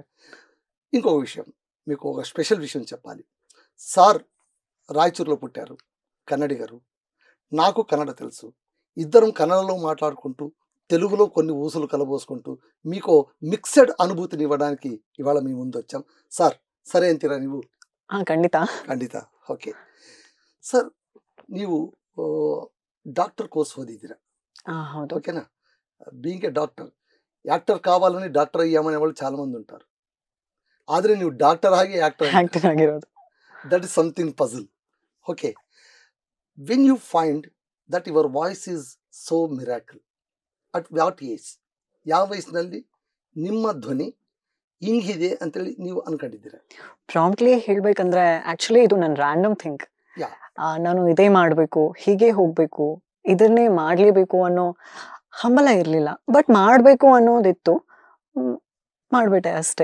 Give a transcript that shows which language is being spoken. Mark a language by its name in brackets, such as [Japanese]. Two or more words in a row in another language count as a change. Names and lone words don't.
[Telugu] ఇంకొక విషయం, మీకు ఒక స్పెషల్ విషయం చెప్పాలి. సార్ రాయచూరులో పుట్టారు, కన్నడి గారు. నాకు కన్నడ తెలుసు. ఇద్దరం కన్నడలో మాట్లాడుకుంటూ తెలుగులో కొన్ని ఊసులు కలబోసుకుంటూ మీకు మిక్సెడ్ అనుభూతిని ఇవ్వడానికి ఇవాళ మీ ముందు వచ్చాం. [Kannada] సార్ సరే అంತೀರಾ ನೀವು? ಖಂಡಿತ. [English] okay sir, [Kannada] ನೀವು [English] doctor course [Kannada] ಓದಿದ್ದೀರಾ? ಹೌದು. [Telugu] ఓకేనా? [English] being a doctor, [Telugu] యాక్టర్ కావాలని డాక్టర్ అయ్యామనే వాళ్ళు చాలా మంది ఉంటారు. [Kannada] ಆದರೆ ನೀವು ಡಾಕ್ಟರ್ ಆಗಿ ಆಕ್ಟರ್ ಆಗಿರೋದು, [English] that is something puzzle. okay, when you find that your voice is so miracle, at what age, [Kannada] ಯಾವ ವಯಸ್ಸಿನಲ್ಲಿ ನಿಮ್ಮ ಧ್ವನಿ ಹಿಂಗಿದೆ ಅಂತೇಳಿ ನೀವು ಅನ್ಕೊಂಡಿದ್ದೀರಾ? ಪ್ರಾಂಪ್ಟ್ಲಿ ಹೇಳ್ಬೇಕಂದ್ರೆ ಆಕ್ಚುಲಿ ಇದು ನನ್ನ [English] random think. [Kannada] ಯಾ, ನಾನು ಇದೇ ಮಾಡಬೇಕು, ಹೀಗೆ ಹೋಗ್ಬೇಕು, ಇದನ್ನೇ ಮಾಡ್ಲೇಬೇಕು ಅನ್ನೋ ಹಂಬಲ ಇರಲಿಲ್ಲ. ಬಟ್ ಮಾಡಬೇಕು ಅನ್ನೋದಿತ್ತು, ಮಾಡ್ಬಿಟ್ಟೆ ಅಷ್ಟೇ.